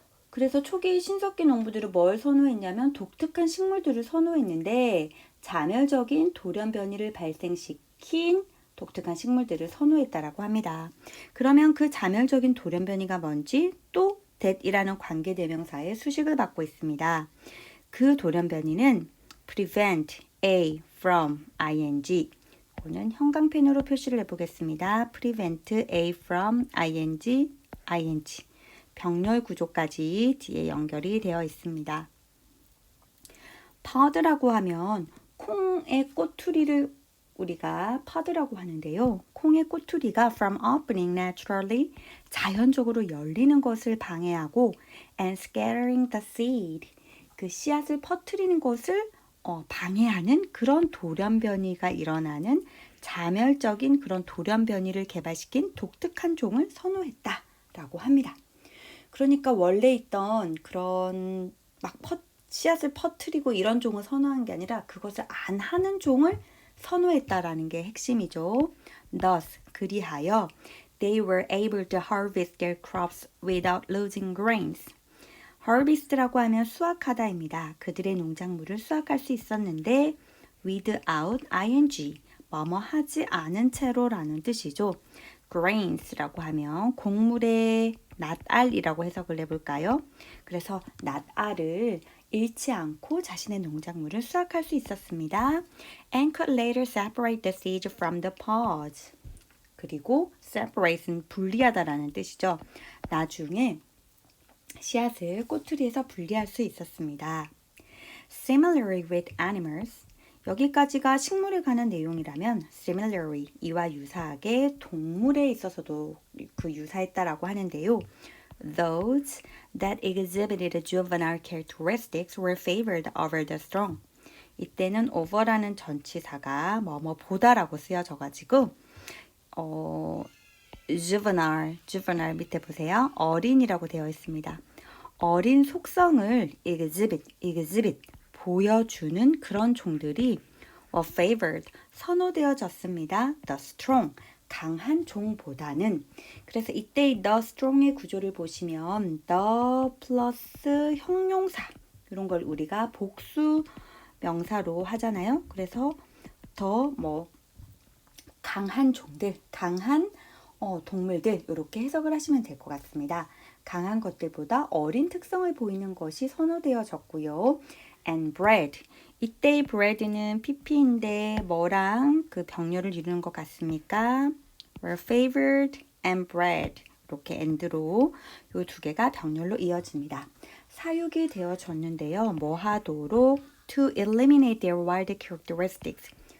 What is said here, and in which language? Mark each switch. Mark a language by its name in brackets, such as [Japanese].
[Korean] 그래서 초기 신석기 농부들은 뭘 선호했냐면 독특한 식물들을 선호했는데 자멸적인 돌연변이를 발생시킨 독특한 식물들을 선호했다라고 합니다. 그러면 그 자멸적인 돌연변이가 뭔지 또 that이라는 관계대명사의 수식을 받고 있습니다. 그 돌연변이는 [English] prevent a from ing. [Korean] 이거는 형광펜으로 표시를 해보겠습니다. [English] prevent a from ing. [Korean] 병렬 구조까지 뒤에 연결이 되어 있습니다. pod라고 하면 콩의 꼬투리를 우리가 pod라고 하는데요. 콩의 꼬투리가 [English] from opening naturally, [Korean] 자연적으로 열리는 것을 방해하고 [English] and scattering the seed, [Korean] 그 씨앗을 퍼뜨리는 것을 방해하는 그런 돌연변이가 일어나는 자멸적인 그런 돌연변이를 개발시킨 독특한 종을 선호했다라고 합니다. 그러니까 원래 있던 그런 막 씨앗을 퍼뜨리고 이런 종을 선호한 게 아니라 그것을 안 하는 종을 선호했다라는 게 핵심이죠. [English] Thus, [Korean] 그리하여 [English] they were able to harvest their crops without losing grains. [Korean] harvest라고 하면 수확하다입니다. 그들의 농작물을 수확할 수 있었는데 without ing, 뭐뭐 하지 않은 채로라는 뜻이죠. grains라고 하면 곡물의 낫알이라고 해석을 해볼까요? 그래서 낫알을 잃지 않고 자신의 농작물을 수확할 수 있었습니다. [English] And could later separate the seeds from the pods. [Korean] 그리고 separate는 분리하다라는 뜻이죠. 나중에 씨앗을 꼬투리에서 분리할 수 있었습니다. [English] Similarly with animals. [Korean] 여기까지가 식물에 관한 내용이라면 similarly, 이와 유사하게 동물에 있어서도 그 유사했다라고 하는데요. [English] Those that exhibited juvenile characteristics were favored over the strong. [Korean] 이때는 over라는 전치사가 뭐뭐보다라고 쓰여져가지고 juvenile 밑에 보세요. 어린이라고 되어 있습니다. 어린 속성을 exhibit 보여주는 그런 종들이 favored 선호되어졌습니다. The strong 강한 종보다는. 그래서 이때 the strong의 구조를 보시면 the 플러스 형용사 이런 걸 우리가 복수 명사로 하잖아요. 그래서 더 강한 종들, 강한 동물들 이렇게 해석을 하시면 될 것 같습니다. 강한 것들보다 어린 특성을 보이는 것이 선호되어졌고요. [English] And bred. [Korean] 이때의 bred는 pp인데 뭐랑 그 병렬을 이루는 것 같습니까? [English] were favored and bred. [Korean] 이렇게 and로 이 두 개가 병렬로 이어집니다. 사육이 되어졌는데요. 뭐 하도록? [English] To eliminate their wild characteristics.